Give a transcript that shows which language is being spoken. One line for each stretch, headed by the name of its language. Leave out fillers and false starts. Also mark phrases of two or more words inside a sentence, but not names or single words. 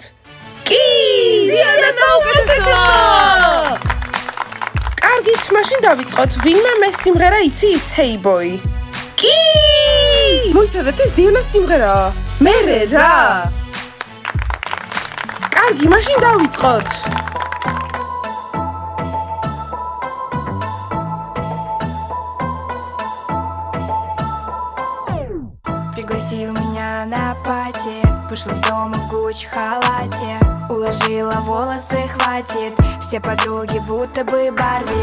Georgian: კი! ზიანა საუკეთესო! კარგით, მაშინ დავიწყოთ. ვინმე მე სიმღერა იცის?
English: Hey boy.
Georgian: კი! მოიცადეთ, ეს დიანას სიმღერაა. მე რა? კარგი, მაშინ დავიწყოთ.
Russian: Пригласил меня на пати, вышла из дома в Гуччи халате, уложила волосы, хватит, все подруги будто бы Барби.